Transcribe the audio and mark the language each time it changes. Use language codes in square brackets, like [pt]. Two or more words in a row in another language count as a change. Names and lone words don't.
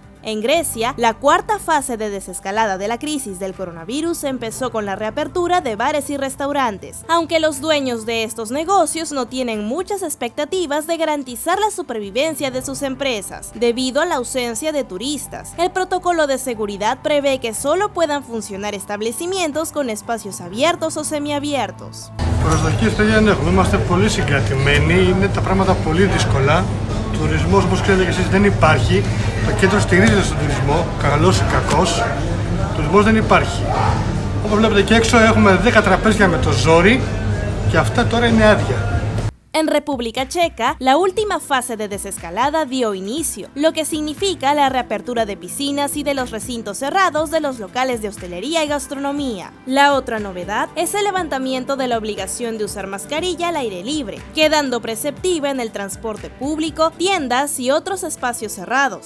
[es] En Grecia, la cuarta fase de desescalada de la crisis del coronavirus empezó con la reapertura de bares y restaurantes, aunque los dueños de estos negocios no tienen muchas expectativas de garantizar la supervivencia de sus empresas, debido a la ausencia de turistas. El protocolo de seguridad prevé que solo puedan funcionar establecimientos con espacios abiertos o semiabiertos. [el] Προσδοκίες, παιδιά, δεν έχουμε. Είμαστε πολύ συγκρατημένοι. Είναι τα πράγματα πολύ δύσκολα. Τουρισμός, όπως ξέρετε και εσείς, δεν υπάρχει. Το κέντρο στηρίζεται στον τουρισμό, καλός ή κακός. Τουρισμός δεν υπάρχει. Όπως βλέπετε και έξω έχουμε 10 τραπέζια με το ζόρι και αυτά τώρα είναι άδεια. [es] En República Checa, la última fase de desescalada dio inicio, lo que significa la reapertura de piscinas y de los recintos cerrados de los locales de hostelería y gastronomía. La otra novedad es el levantamiento de la obligación de usar mascarilla al aire libre, quedando preceptiva en el transporte público, tiendas y otros espacios cerrados.